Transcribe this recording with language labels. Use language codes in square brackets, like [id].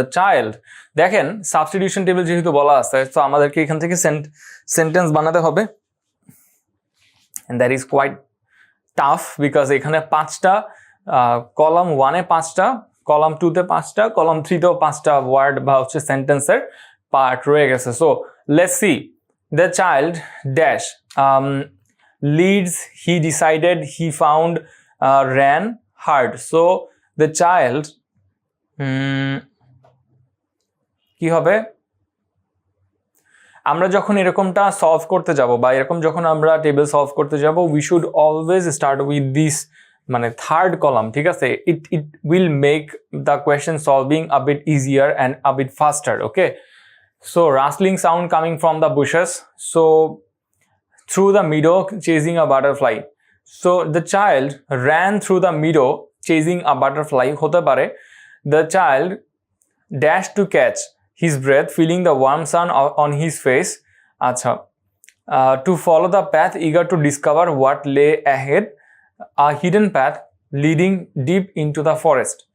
[bn] The child, দেখেন substitution table যেহেতু বলা আছে, তো আমাদেরকে এখান থেকে সেন্টেন্স বানাতে হবে, [en] and that is quite tough because [bn] এখানে 5টা কলাম 1-এ 5টা, কলাম 2-তে 5টা, কলাম 3-তেও 5টা ওয়ার্ড বা হচ্ছে সেন্টেন্সের পার্ট রয়ে গেছে। [en] So let's see, the child dash leads, he decided, he found, ran hard. So the child [bn] কি হবে, আমরা যখন এরকমটা সলভ করতে যাব বা এরকম যখন আমরা টেবিল সলভ করতে যাব, [en] we should always start with this [bn] মানে থার্ড কলাম। ঠিক আছে, [en] It will make the question solving a bit easier and a bit faster. Okay, so rustling sound coming from the bushes, so through the meadow chasing a butterfly. So the child ran through the meadow chasing a butterfly. [bn] হতে পারে [en] the child dashed to catch his breath feeling the warm sun on his face. [bn] আচ্ছা, [en] to follow the path eager to discover what lay ahead, a hidden path leading deep into the forest.